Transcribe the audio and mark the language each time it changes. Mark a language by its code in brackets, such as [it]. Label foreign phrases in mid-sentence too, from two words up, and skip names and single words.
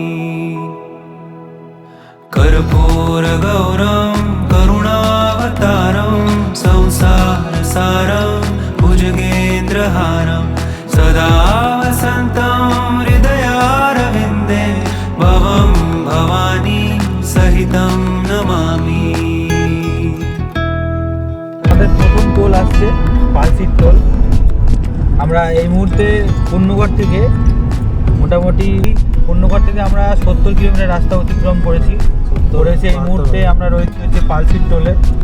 [sa] कर्पूरगौरं करुणावतारं संसारसारं भुजगेन्द्रहारं सदा वसन्तं हृदयारविन्दे भवं भवानी सहितं नमामि। [bn] আমাদের প্রথম টোল আসছে পালসিট টোল। আমরা এই মুহূর্তে পূর্ণগড় থেকে আমরা 70 কিলোমিটার রাস্তা অতিক্রম করেছি। এই মুহূর্তে আমরা রয়েছি হচ্ছে পালসিট টোলে।